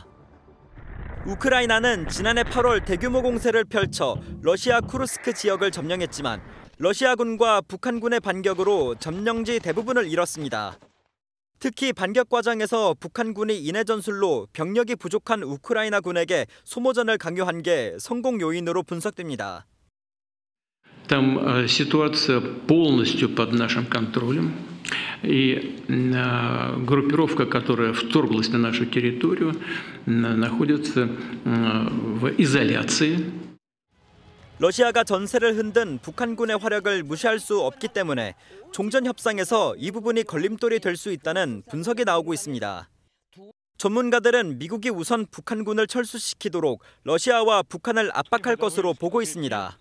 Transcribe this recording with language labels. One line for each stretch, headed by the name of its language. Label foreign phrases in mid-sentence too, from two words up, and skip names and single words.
Korean: 우크라이나는 지난해 8월 대규모 공세를 펼쳐 러시아 쿠르스크 지역을 점령했지만 러시아군과 북한군의 반격으로 점령지 대부분을 잃었습니다. 특히 반격 과정에서 북한군이 인해 전술로 병력이 부족한 우크라이나 군에게 소모전을 강요한 게 성공 요인으로 분석됩니다.
Russian: Там ситуация полностью под нашим контролем, и группировка, которая вторглась на нашу территорию, находится в изоляции.
Korean: 러시아가 전세를 흔든 북한군의 화력을 무시할 수 없기 때문에 종전 협상에서 이 부분이 걸림돌이 될 수 있다는 분석이 나오고 있습니다. 전문가들은 미국이 우선 북한군을 철수시키도록 러시아와 북한을 압박할 것으로 보고 있습니다.